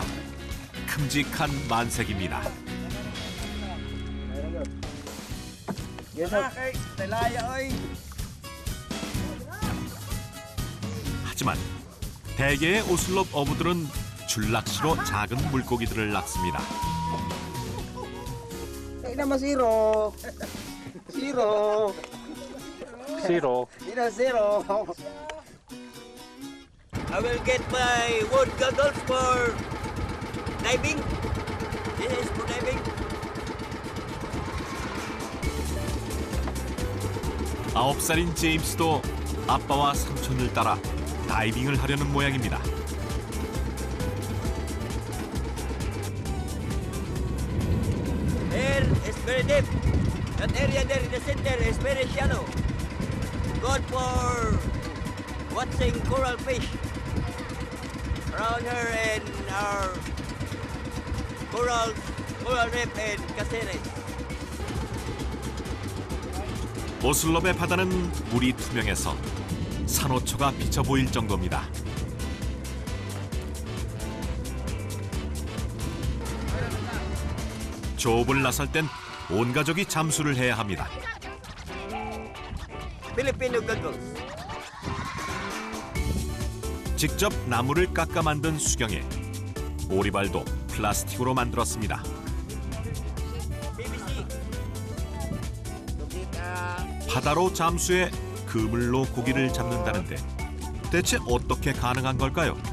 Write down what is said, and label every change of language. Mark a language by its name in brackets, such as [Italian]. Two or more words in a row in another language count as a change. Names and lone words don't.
[Korean] 큼직한 만색입니다. 하지만 대개의 오슬롭 어부들은 줄낚시로 작은 물고기들을 낚습니다. Nama zero. Zero. Zero. Ina zero. [English] I will get my wood goggles for diving. This is for diving. [Korean] 9살인 제임스도 아빠와 삼촌을 따라 다이빙을 하려는 모양입니다. [English] There is very deep. That area there in the center is very shallow. Good for watching coral fish around here in our coral reef in Caceres. [Korean] 오슬롭의 바다는 물이 투명해서 산호초가 비쳐 보일 정도입니다. 조업을 나설 땐 온 가족이 잠수를 해야 합니다. [English] Filipino goggles. [Korean] 직접 나무를 깎아 만든 수경에 오리발도 플라스틱으로 만들었습니다. PVC. 바다로 잠수해 그물로 고기를 잡는다는데 대체 어떻게 가능한 걸까요?